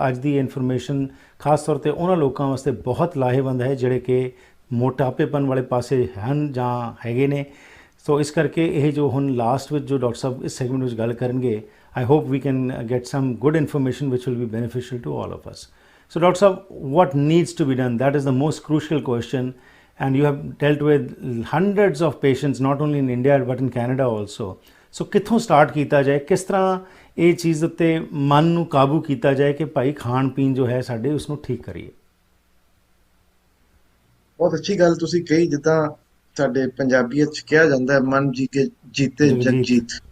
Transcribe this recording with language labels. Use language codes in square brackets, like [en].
[pa] ਅੱਜ ਦੀ ਇਨਫੋਰਮੇਸ਼ਨ ਖਾਸ ਤੌਰ ਤੇ ਉਹਨਾਂ ਲੋਕਾਂ ਵਾਸਤੇ ਬਹੁਤ ਲਾਹੇਵੰਦ ਹੈ ਜਿਹੜੇ ਕਿ ਮੋਟਾਪੇਪਨ ਵਾਲੇ ਪਾਸੇ ਹਨ ਜਾਂ ਹੈਗੇ ਨੇ। ਸੋ ਇਸ ਕਰਕੇ ਇਹ ਜੋ ਹੁਣ ਲਾਸਟ ਵਿੱਚ ਜੋ ਡਾਕਟਰ ਸਾਹਿਬ ਇਸ ਸੈਗਮੈਂਟ ਵਿੱਚ ਗੱਲ ਕਰਨਗੇ, [en] I hope we can get some good information which will be beneficial to all of us. So Dr. Saab, what needs to be done? That is the most crucial question, and you have dealt with hundreds of patients not only in India but in Canada also. [pa] So ਕਿੱਥੋਂ start ਕੀਤਾ ਜਾਏ, ਕਿਸ ਤਰ੍ਹਾਂ ਇਹ ਚੀਜ਼ ਉੱਤੇ ਮਨ ਨੂੰ ਕਾਬੂ ਕੀਤਾ ਜਾਏ ਕਿ ਭਾਈ ਖਾਣ ਪੀਣ ਜੋ ਹੈ ਸਾਡੇ ਉਸ ਨੂੰ ਠੀਕ ਕਰੀਏ। ਬਹੁਤ ਅੱਛੀ ਗੱਲ ਤੁਸੀਂ ਕਹੀ। ਜਿੱਦਾਂ ਸਾਡੇ ਪੰਜਾਬੀਅਤ ਚ ਕਿਹਾ ਜਾਂਦਾ ਹੈ, ਮਨ ਜੀ ਕੇ ਜੀਤੇ ਜਗ ਜਗਜੀਤ ਜੀਤ।